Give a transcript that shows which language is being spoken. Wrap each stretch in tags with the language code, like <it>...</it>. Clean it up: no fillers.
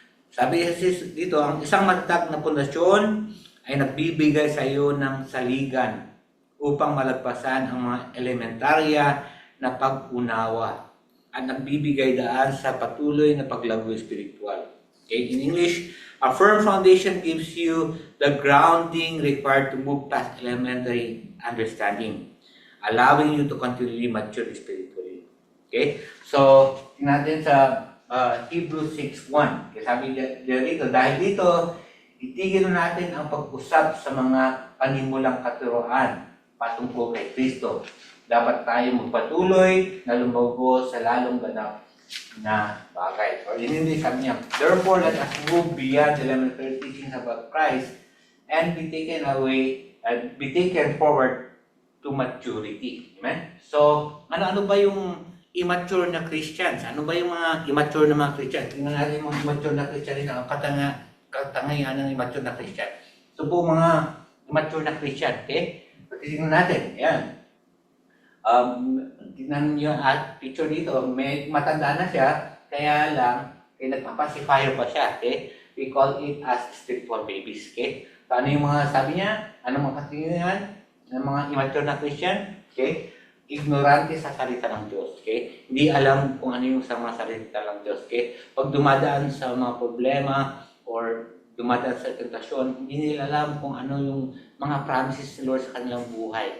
<tl>Sabi dito, ang isang matatag na pundasyon ay nagbibigay sa iyo ng saligan upang malagpasan ang mga elementarya na pag-unawa at nagbibigay daan sa patuloy na paglago spiritual. Okay?</tl> <en>In English, a firm foundation gives you the grounding required to move past elementary understanding, allowing you to continually mature spiritually. Okay?</en> <tl>So, tingnan natin sa Hebrews 6:1. Kasi sabi dito, dahil dito, itigil natin ang pag-usap sa mga panimulang katuroan patungkol kay Kristo. Dapat tayo magpatuloy na lumabos sa lalong ganap na bagay.</tl> <en>Or in English,</en> <tl>sabi niya,</tl> <en>therefore, let us move beyond elementary teachings about Christ and be taken forward to maturity.</en> <tl>Amen? So, ano ba yung immature na Christians? Ano ba yung mga immature na mga Christians? Tingnan natin yung mga immature na Christian, ang katangayan ng immature na Christian. So po mga immature na Christian, okay? Tingnan natin, ayan. Tingnan nyo at picture dito, may matanda na siya, kaya lang, nagpapacifier pa siya, okay?</tl> <en>We call it as spiritual babies, okay?</en> <tl>So ano yung mga sabi niya? Ano mga katingan ng mga immature na Christian? Okay? Ignorante sa salita ng Diyos, okay? Hindi alam kung ano yung sa mga salita ng Diyos, okay? Pag dumadaan sa mga problema or dumadaan sa tentasyon, hindi nila alam kung ano yung mga promises ni Lord sa kanilang buhay.</tl>